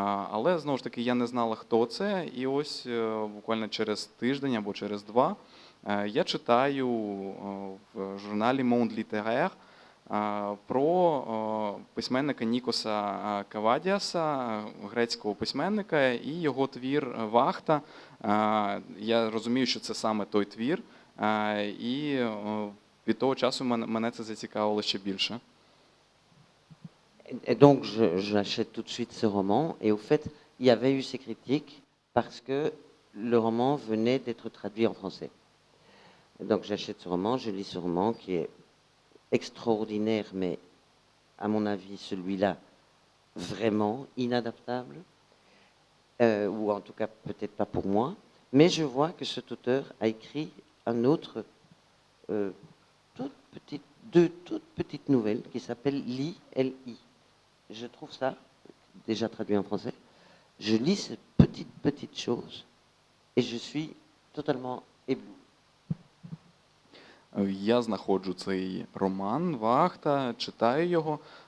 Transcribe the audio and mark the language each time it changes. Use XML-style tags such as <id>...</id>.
<uk>Але, знову ж таки, я не знала, хто це, і ось буквально через тиждень або через два я читаю в журналі Monde Littéraire про письменника Нікоса Кавадіаса, грецького письменника, і його твір «Вахта». Я розумію, що це саме той твір, і від того часу мене це зацікавило ще більше.</uk> <fr>Et donc, j'achète tout de suite ce roman. Et au fait, il y avait eu ces critiques parce que le roman venait d'être traduit en français. Et donc, j'achète ce roman, je lis ce roman qui est extraordinaire, mais à mon avis, celui-là, vraiment inadaptable, ou en tout cas peut-être pas pour moi. Mais je vois que cet auteur a écrit un autre, deux toutes petites nouvelles qui s'appellent Li, L-I. Je trouve ça, déjà traduit en français, je lis ces petites choses et je suis totalement ébloui.</fr> <uk>Я знаходжу цей роман «Вахта», читаю його.</uk>